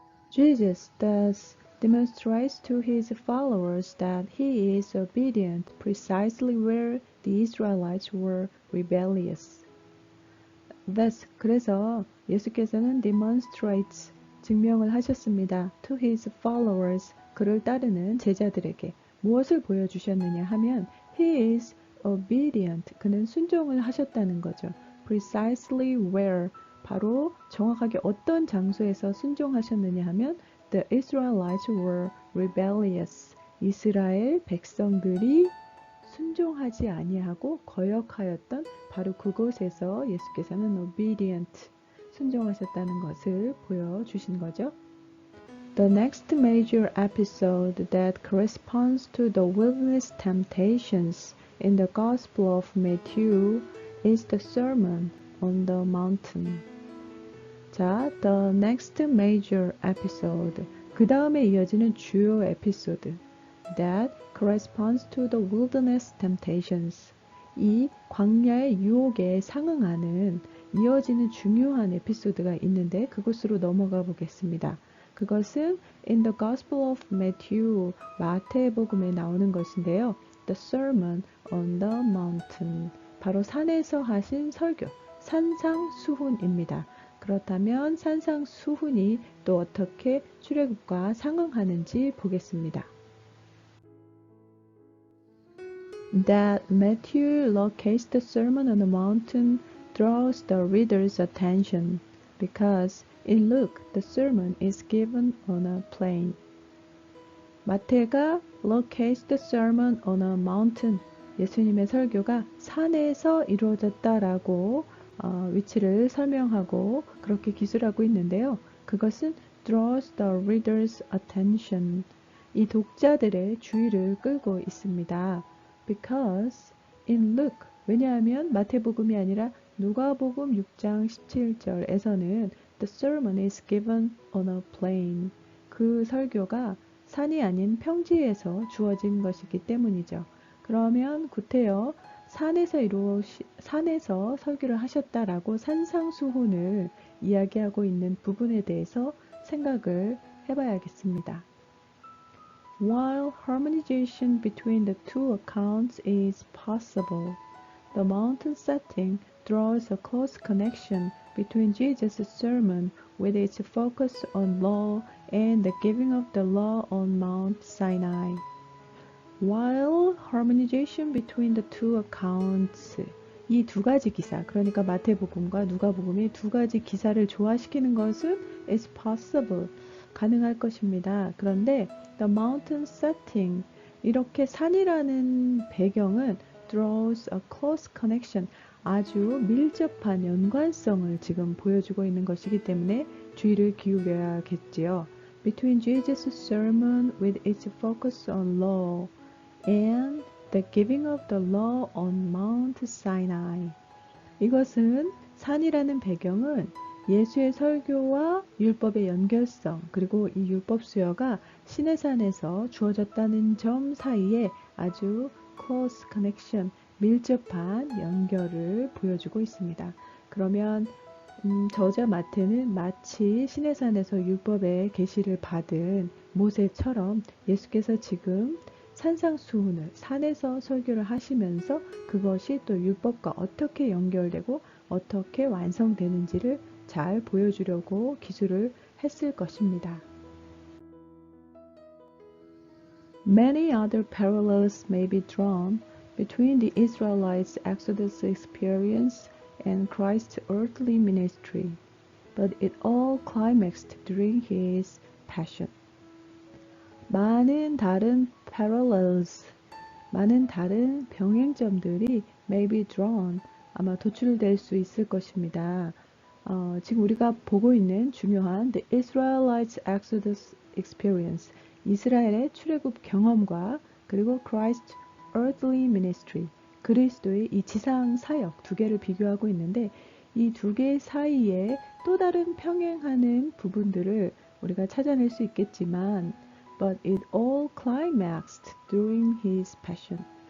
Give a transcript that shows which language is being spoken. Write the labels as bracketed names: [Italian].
[English] Jesus thus demonstrates to his followers that he is obedient precisely where the Israelites were rebellious. Thus, [Korean] 그래서 예수께서는 [English] demonstrates, [Korean] 증명을 하셨습니다. [English] To his followers, [Korean] 그를 따르는 제자들에게 무엇을 보여주셨느냐 하면 [English] he is obedient, [Korean] 그는 순종을 하셨다는 거죠. [English] Precisely where, [Korean] 바로 정확하게 어떤 장소에서 순종하셨느냐 하면 [English] the Israelites were rebellious, [Korean] 이스라엘 백성들이 순종하지 아니하고 거역하였던 바로 그곳에서 예수께서는 [English] obedient, [Korean] 순종하셨다는 것을 보여주신 거죠. [English] The next major episode that corresponds to the wilderness temptations in the Gospel of Matthew is the Sermon on the Mountain. [Korean] 자, [English] the next major episode, [Korean] 그 다음에 이어지는 주요 에피소드 [English] that corresponds to the wilderness temptations, [Korean] 이 광야의 유혹에 상응하는 이어지는 중요한 에피소드가 있는데 그곳으로 넘어가 보겠습니다. 그것은 [English] in the Gospel of Matthew, [Korean] 마태복음에 나오는 것인데요. [English] The Sermon on the Mountain, [Korean] 바로 산에서 하신 설교, 산상수훈입니다. 그렇다면 산상수훈이 또 어떻게 출애굽과 상응하는지 보겠습니다. [English] That Matthew locates the Sermon on the Mountain draws the reader's attention because in Luke the sermon is given on a plain. [Korean] 마태가 [English] locates the sermon on a mountain, [Korean] 예수님의 설교가 산에서 이루어졌다라고 위치를 설명하고 그렇게 기술하고 있는데요. 그것은 [English] draws the reader's attention, [Korean] 이 독자들의 주의를 끌고 있습니다. [English] Because in Luke, [Korean] 왜냐하면 마태복음이 아니라 누가복음 6장 17절에서는 [English] The sermon is given on a plain. [Korean] 그 설교가 산이 아닌 평지에서 주어진 것이기 때문이죠. 그러면 구태여 산에서 설교를 하셨다라고 산상수훈을 이야기하고 있는 부분에 대해서 생각을 해봐야겠습니다. [English] While harmonization between the two accounts is possible, the mountain setting draws a close connection between Jesus' sermon with its focus on law and the giving of the law on Mount Sinai. While harmonization between the two accounts, [Korean] 이 두 가지 기사, 그러니까 마태복음과 누가복음이 두 가지 기사를 조화시키는 것은 [English] is possible, [Korean] 가능할 것입니다. 그런데 [English] the mountain setting, [Korean] 이렇게 산이라는 배경은 [English] draws a close connection, [Korean] 아주 밀접한 연관성을 지금 보여주고 있는 것이기 때문에 주의를 기울여야겠지요. [English] Between Jesus' sermon with its focus on law and the giving of the law on Mount Sinai. [Korean] 이것은 산이라는 배경은 예수의 설교와 율법의 연결성, 그리고 이 율법 수여가 시내산에서 주어졌다는 점 사이에 아주 [English] close connection, [Korean] 밀접한 연결을 보여주고 있습니다. 그러면 저자 마태는 마치 시내산에서 율법의 계시를 받은 모세처럼 예수께서 지금 산상수훈을 산에서 설교를 하시면서 그것이 또 율법과 어떻게 연결되고 어떻게 완성되는지를 잘 보여주려고 기술을 했을 것입니다. [English] Many other parallels may be drawn between the Israelites' Exodus experience and Christ's earthly ministry, but it all climaxed during his passion. [Korean] 많은 다른 parallels, 많은 다른 병행점들이 [English] may be drawn, [Korean] 아마 도출될 수 있을 것입니다. 지금 우리가 보고 있는 중요한 [English] The Israelites' Exodus experience, [Korean] 이스라엘의 출애굽 경험과 그리고 [English] Christ's earthly ministry, [Korean] 그리스도의 이 지상 사역 두 개를 비교하고 있는데 이 두 개 사이에 또 다른 평행하는 부분들을 우리가 찾아낼 수 있겠지만 [English] But it all climaxed during his passion.